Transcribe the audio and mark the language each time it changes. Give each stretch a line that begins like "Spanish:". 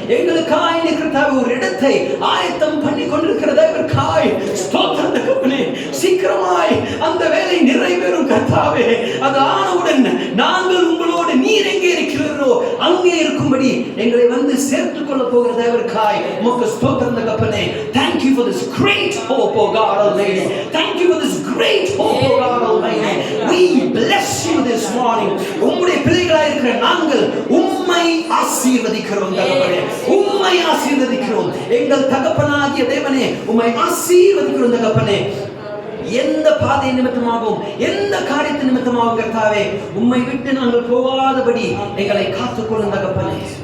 Tamil: எங்களுக்காய் கர்த்தாவே ஒரு இடத்தை ஆயத்தம் பண்ணி கொண்டிருக்கிற தேவனுக்காய் ஸ்தோத்திரம் தகப்பனே. சீக்கிரமாய் அந்த வேலை நிறைவேறும் கர்த்தாவே. அது ஆனவுடன் நாங்கள் உங்களோடு நீர் எங்கே இருக்கிறீரோ அங்கே இருக்கும்படி எங்களை வந்து சேர்த்துக் கொள்ள போகிற தேவனுக்காய் உமக்கு ஸ்தோத்திரம் தகப்பனே.
English: Thank you for this great hope, O God Almighty. Thank you for this great hope, O God Almighty. We bless you this morning.
Tamil: உம்முடைய பிள்ளைகளாய் இருக்கிற நாங்கள் உம்மை ஆசீர்வதிக்கிறோம் தகப்பனே, உம்மை ஆசீர்வதிக்கிறோம். எங்கள் தகப்பனாகிய தேவனே, உம்மை ஆசீர்வதிக்கிறோம் தகப்பனே. எந்த பாதை நிமித்தமாகவும் எந்த காரியத்தின் நிமித்தமாகவும் கர்த்தாவே உம்மை விட்டு நாங்கள் போகாதபடி எங்களை காத்துக்கொள்ளும் தகப்பனே.